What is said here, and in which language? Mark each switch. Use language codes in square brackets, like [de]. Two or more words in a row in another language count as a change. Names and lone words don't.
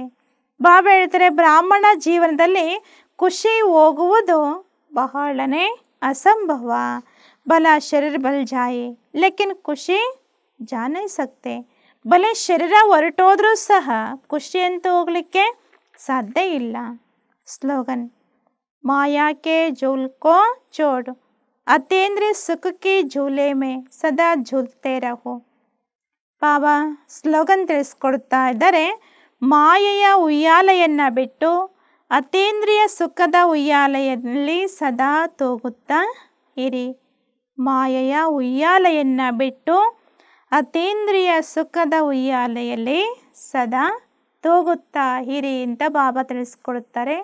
[kn] ಬಾಬಾ ಹೇಳ್ತಾರೆ, ಬ್ರಾಹ್ಮಣ ಜೀವನದಲ್ಲಿ ಖುಷಿ ಹೋಗುವುದು ಬಹಳನೇ ಅಸಂಭವ. [hi] भले शरीर बल जाए लेकिन खुशी जा नहीं सकते. [kn] ಬಲೆ ಶರೀರ ಹೊರಟೋದ್ರೂ ಸಹ ಖುಷಿ ಅಂತೂ ಹೋಗಲಿಕ್ಕೆ ಸಾಧ್ಯ ಇಲ್ಲ. ಸ್ಲೋಗನ್: [hi] माया के झूल को छोड़ अतीन्द्रिय सुख की झूले में सदा झूलते रहो. [kn] ಬಾಬಾ ಸ್ಲೋಗನ್ ತಿಳಿಸ್ಕೊಡ್ತಾ ಇದ್ದಾರೆ. ಮಾಯೆಯ ಉಯ್ಯಾಲೆಯನ್ನು ಬಿಟ್ಟು ಅತೀಂದ್ರಿಯ ಸುಖದ ಉಯ್ಯಾಲೆಯಲ್ಲಿ ಸದಾ ತೂಗುತ್ತಾ ಇರಿ. ಮಾಯೆಯ ಉಯ್ಯಾಲೆಯನ್ನು ಬಿಟ್ಟು ಅತೀಂದ್ರಿಯ ಸುಖದ ಉಯ್ಯಾಲೆಯಲ್ಲಿ ಸದಾ ತೂಗುತ್ತಾ ಇರಿ ಅಂತ ಬಾಬಾ ತಿಳಿಸ್ಕೊಡ್ತಾರೆ.